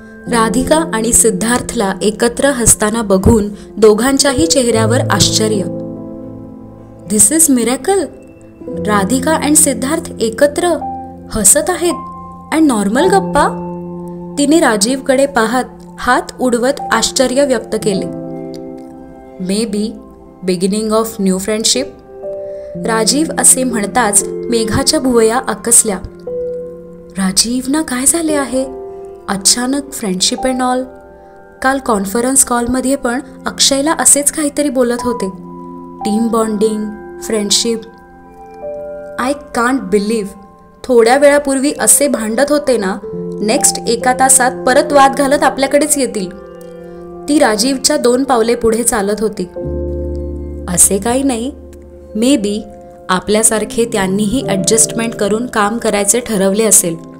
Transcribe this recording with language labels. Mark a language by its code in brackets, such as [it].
[mr] राधिका आणि सिद्धार्थला एकत्र हसताना बघून दोघांच्याही चेहऱ्यावर आश्चर्य. [en] This is miracle. [mr] Radhika and Siddharth एकत्र हसत आहेत अँड नॉर्मल गप्पा. तिने राजीवकडे पाहत हात उडवत आश्चर्य व्यक्त केले. [en] Maybe beginning of new friendship. [mr] Rajiv असे म्हणताच मेघाच्या भुवया आकसल्या. राजीवना काय झाले आहे? अचानक [en] Friendship and all. [mr] काल कॉन्फरन्स कॉलमध्ये पण अक्षयला असेच काहीतरी बोलत होते. Team bonding, friendship. [en] I can't believe. [mr] थोड्या वेळापूर्वी असे भांडत होते ना, नेक्स्ट 1 तासात परत वाद घालत आपल्याकडेच येतील. ती राजीवच्या 2 पावले पुढे चालत होती. असे काही नाही. [en] maybe [mr] आपल्यासारखे त्यांनीही ॲडजस्टमेंट करून काम करायचे ठरवले असेल.